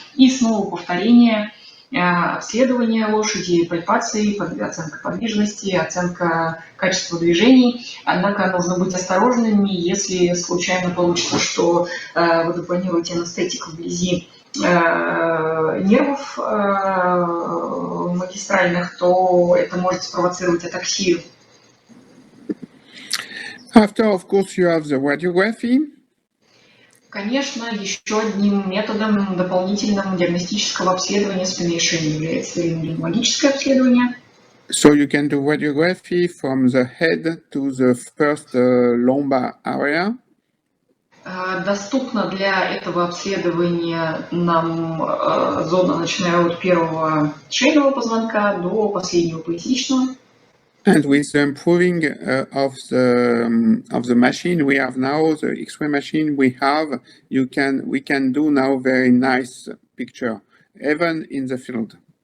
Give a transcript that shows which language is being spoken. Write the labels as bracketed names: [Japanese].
[Russian] И снова повторение обследования лошади, пальпации, оценка подвижности, оценка качества движений. Однако нужно быть осторожными, если случайно получится, что вы планируете анестетик вблизи нервов магистральных, то это может спровоцировать атаксию. [English] After, of course, you have the radiography. [Russian] Конечно, еще одним методом дополнительным диагностического обследования спины и шеи является рентгенологическое обследование. [English] So you can do radiography from the head to the first lumbar area. [Russian] Доступна для этого обследования нам зона, начиная от первого шейного позвонка до последнего поясничного. [English] And with the improving of the machine we have now, the X-ray machine we have, we can do now very nice picture, even in the field.